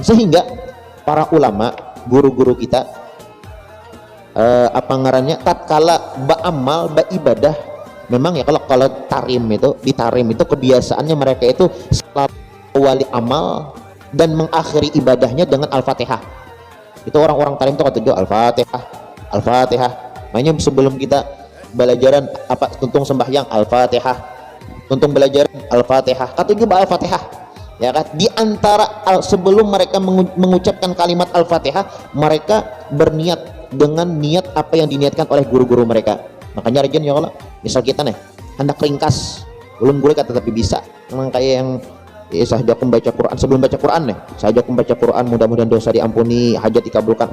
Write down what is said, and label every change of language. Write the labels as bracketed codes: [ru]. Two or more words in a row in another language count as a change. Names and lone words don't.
[id] Sehingga para ulama, guru-guru kita apa ngarannya tatkala beramal beribadah, memang ya kalau tarim itu di tarim itu kebiasaannya mereka itu selalu awali amal dan mengakhiri ibadahnya dengan Al-Fatihah. Itu orang-orang tarim itu kata juga Al-Fatihah. Makanya sebelum kita belajaran apa tuntung sembahyang Al-Fatihah, tuntung belajaran Al-Fatihah, kata juga Al-Fatihah ya kan. Di antara sebelum mereka mengucapkan kalimat Al-Fatihah, mereka berniat dengan niat apa yang diniatkan oleh guru-guru mereka. Makanya rajin [ar] ya Allah, [id] misal kita nih hendak ringkas belum boleh kata tapi bisa memang kayak yang sahaja aku membaca Quran, sebelum baca Quran nih sahaja aku membaca Quran, mudah-mudahan dosa diampuni, hajat dikabulkan.